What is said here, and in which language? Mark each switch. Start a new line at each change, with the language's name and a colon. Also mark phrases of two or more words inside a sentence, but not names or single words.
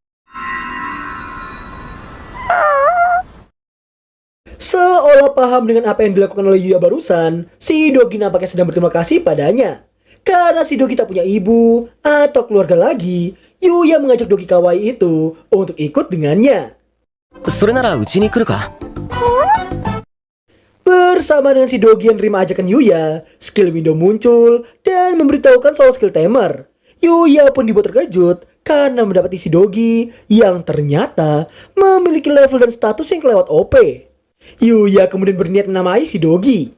Indonesian: Seolah paham dengan apa yang dilakukan oleh Yuya barusan, si dogi nampaknya sedang berterima kasih padanya. Karena si dogi tak punya ibu atau keluarga lagi, Yuya mengajak dogi kawaii itu untuk ikut dengannya.
Japanese: それならうちに来るか?
Indonesian: Bersama dengan si dogi yang terima ajakan Yuya,
English: skill window
Indonesian: muncul dan memberitahukan soal
English: skill tamer.
Indonesian: Yuya pun dibuat terkejut karena mendapati si dogi yang ternyata memiliki level dan status yang kelewat OP. Yuya kemudian berniat menamai si dogi.